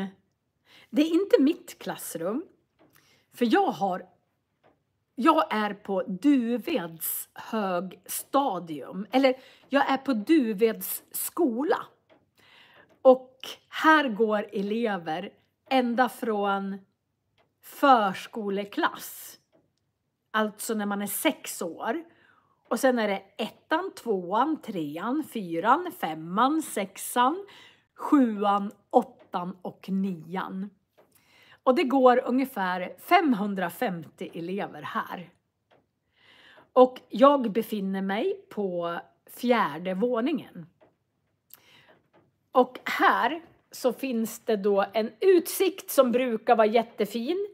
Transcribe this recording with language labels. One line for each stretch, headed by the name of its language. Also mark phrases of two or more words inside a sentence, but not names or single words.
Swedish: Det är inte mitt klassrum. För jag är på Duveds högstadium. Eller jag är på Duveds skola. Och här går elever ända från förskoleklass. Alltså när man är 6 år. Och sen är det 1:an, 2:an, 3:an, 4:an, 5:an, 6:an, 7:an, 8:an och 9:an. Och det går ungefär 550 elever här. Och jag befinner mig på 4:e våningen. Och här så finns det då en utsikt som brukar vara jättefin.